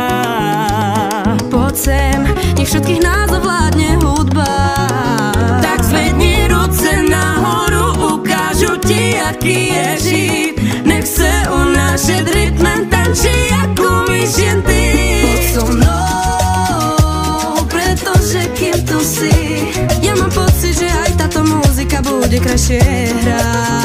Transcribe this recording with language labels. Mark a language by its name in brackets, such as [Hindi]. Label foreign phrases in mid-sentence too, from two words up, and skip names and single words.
[Slovak] Poď sem, nech všetkých nás ovládne hudba. [Czech] Tak zvedni ruce nahoru, ukážu ti, aký je žít. Nech se unášet rytmem, tančí, jak umíš jen ty. [Slovak] Poď so mnou, pretože kým tu si, ja mám pocit, že aj táto muzika bude krajšie hrať.